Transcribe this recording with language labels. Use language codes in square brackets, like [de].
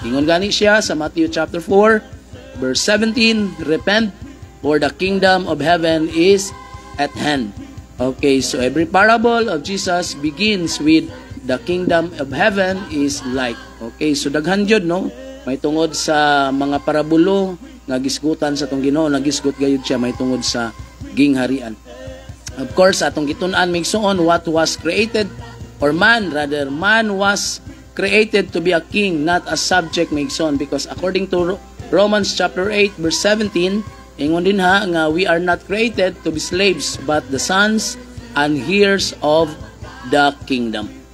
[ceb] Ingon gani siya sa [en] Matthew chapter 4 verse 17, repent for the kingdom of heaven is at hand. Okay, so every parable of Jesus begins with the kingdom of heaven is like. [ceb] Okay, so daghan jud, no? May tungod sa mga parabulo nga gisgutan sa tong Ginoo, nagisgot gayud siya may tungod sa gingharian. [en] Of course, [ceb] atong gitun-an migsuon [en] what was created, or man was created to be a king, not a subject migsuon, because according to Romans chapter 8 verse 17, [ceb] ingon din ha nga [en] we are not created to be slaves but the sons and heirs of the kingdom.